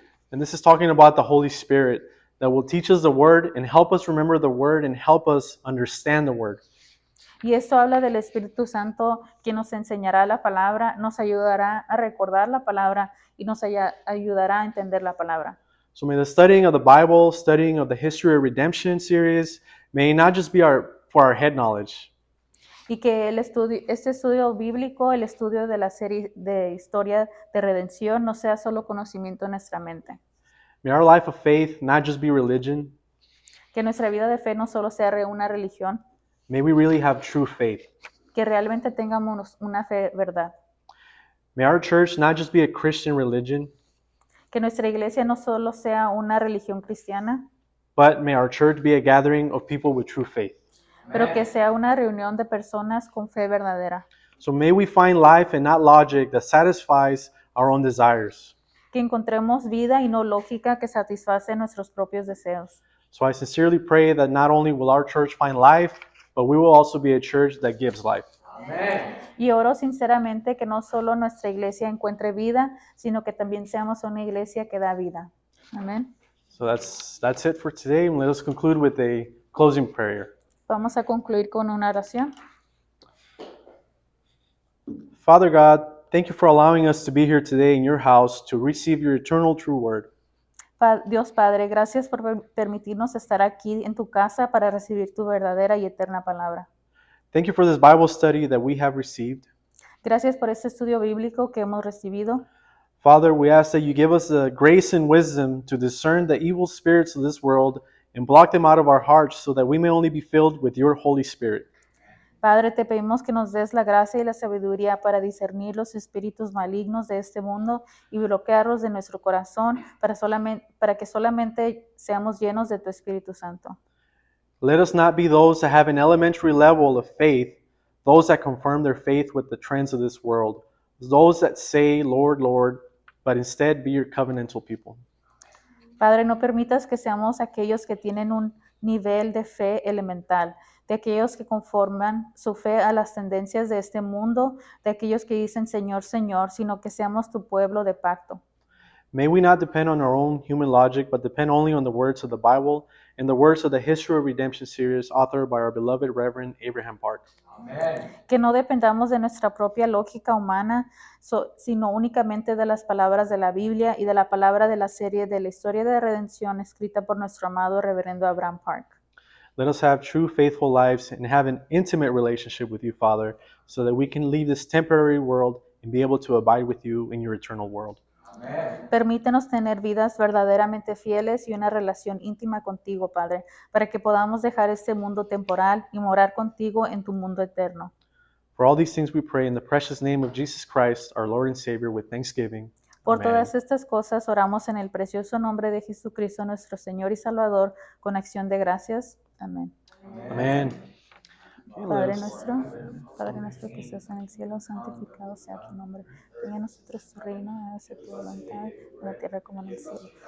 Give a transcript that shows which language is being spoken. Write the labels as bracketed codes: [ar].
[en] And this is talking about the Holy Spirit that will teach us the Word and help us remember the Word and help us understand the Word. [es] Y esto habla del Espíritu Santo, quien nos enseñará la palabra, nos ayudará a recordar la palabra y nos ayudará a entender la palabra. [en] So may the studying of the Bible, studying of the History of Redemption series, may not just be for our head knowledge, [es] Y que este estudio bíblico, el estudio de la serie de historia de redención, no sea solo conocimiento en nuestra mente. [en] may our life of faith not just be religion, [es] Que nuestra vida de fe no solo sea una religión, [en] may we really have true faith. [es] que realmente tengamos una fe verdad. [en] May our church not just be a Christian religion, [es] Que nuestra iglesia no solo sea una religión cristiana, [en] but may our church be a gathering of people with true faith. [es] pero que sea una reunión de personas con fe verdadera. [en] So may we find life and not logic that satisfies our own desires. [es] Que encontremos vida y no lógica que satisface nuestros propios deseos. [en] So I sincerely pray that not only will our church find life, but we will also be a church that gives life. [es] Y oro sinceramente que no solo nuestra iglesia encuentre vida, sino que también seamos una iglesia que da vida. Amén. [en] So that's it for today, and let us conclude with a closing prayer. [es] Vamos a concluir con una oración. [en] Father God, thank you for allowing us to be here today in your house to receive your eternal true word. [es] Dios Padre, gracias por permitirnos estar aquí en tu casa para recibir tu verdadera y eterna palabra. [en] Thank you for this Bible study that we have received. [es] Gracias por este estudio bíblico que hemos recibido. [en] Father, we ask that you give us the grace and wisdom to discern the evil spirits of this world and block them out of our hearts so that we may only be filled with your Holy Spirit. [es] Padre, te pedimos que nos des la gracia y la sabiduría para discernir los espíritus malignos de este mundo y bloquearlos de nuestro corazón para que solamente seamos llenos de tu Espíritu Santo. [en] Let us not be those that have an elementary level of faith, those that confirm their faith with the trends of this world, those that say, Lord, Lord, but instead be your covenantal people. [es] Padre, no permitas que seamos aquellos que tienen un nivel de fe elemental, de aquellos que conforman su fe a las tendencias de este mundo, de aquellos que dicen Señor, Señor, sino que seamos tu pueblo de pacto. [en] May we not depend on our own human logic, but depend only on the words of the Bible and the words of the History of Redemption series authored by our beloved Reverend Abraham Park. [es] Que no dependamos de nuestra propia lógica humana, sino únicamente de las palabras de la Biblia y de la palabra de la serie de la historia de redención escrita por nuestro amado Reverendo Abraham Park. [en] Let us have true faithful lives and have an intimate relationship with you, Father, so that we can leave this temporary world and be able to abide with you in your eternal world. [es] Permítenos tener vidas verdaderamente fieles y una relación íntima contigo, Padre, para que podamos dejar este mundo temporal y morar contigo en tu mundo eterno. [en] For all these things we pray in the precious name of Jesus Christ, our Lord and Savior, with thanksgiving. [es] Por [en] Amen. [es] todas estas cosas oramos en el precioso nombre de Jesucristo, nuestro Señor y Salvador, con acción de gracias. Amén. [en] Amen. Okay, [es] Padre [en] let us- [es] nuestro que estás en el cielo, santificado sea tu nombre. Venga a nosotros tu reino, hágase tu voluntad, en la tierra como en el cielo.